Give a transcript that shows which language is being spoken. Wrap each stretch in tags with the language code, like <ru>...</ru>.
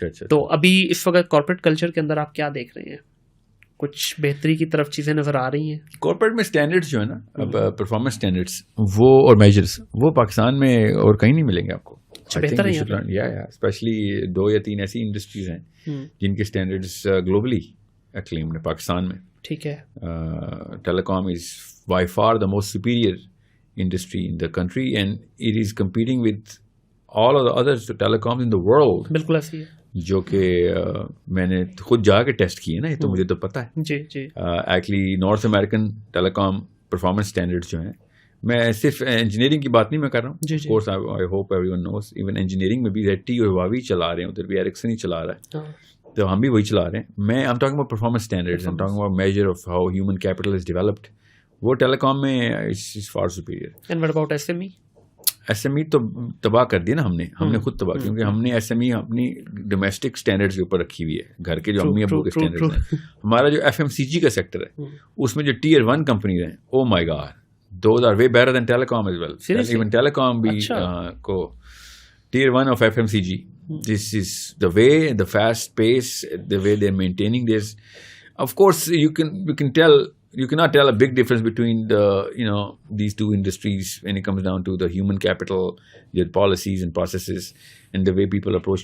<ur>تو ابھی اس وقت کارپوریٹ کلچر کے اندر آپ کیا دیکھ رہے ہیں؟ کچھ بہتری کی طرف چیزیں نظر آ رہی ہیں؟ کارپوریٹ میں اسٹینڈرڈس جو ہے نا, پرفارمنس اسٹینڈرڈس وہ اور میجرس, وہ پاکستان میں اور کہیں نہیں ملیں گے آپ کو. بہتر ہے اسپیشلی 2 یا 3 ایسی انڈسٹریز ہیں جن کے اسٹینڈرڈس گلوبلی اکلیمڈ ہیں. پاکستان میں ٹھیک ہے,</ur> <en>Telecom is by far the most superior industry in the country, and it is competing with all of the other telecoms in the world.</en> <ur>بالکل ایسی ہے, جو کہ میں نے خود جا کے ٹیسٹ کیے نا, یہ تو مجھے تو پتا ہے. جی ایکچولی نارتھ امریکن ٹیلی کام پرفارمنس اسٹینڈرڈس جو ہیں, میں صرف انجینئرنگ کی بات نہیں میں کر رہا ہوں.</ur> <en>of course I hope everyone knows,</en> <ur>even engineering میں بھی ZTE اور ہواوی چلا رہے ہیں, ادھر بھی ایرکسن ہی چلا رہا ہے, تو ہم بھی وہی چلا رہے ہیں.</ur> <en>میں I'm talking about performance standards, I'm talking about measure of how human capital is developed.</en> <ur>وہ ٹیلی کام میں for superior.</ur> <en>And what about SME؟</en> <ur>SME تو تباہ کر دی نا ہم نے خود تباہ, کیونکہ ہم نے SME اپنی ڈومیسٹک اسٹینڈرڈز کے اوپر رکھی ہوئی ہے, گھر کے جو امی ابو کے اسٹینڈرڈز ہیں. ہمارا جو FMCG کا سیکٹر ہے اس میں جو Tier 1 کمپنیز ہیں,</ur> <en>Oh my God, those are way better than telecom as well. Even telecom بھی کو Tier 1 of FMCG. This is the way, the fast pace, the way they're maintaining this. Of course, you can tell. You cannot tell a big difference between these two industries when it comes down to the human capital, their policies and processes, and the way people approach.</en>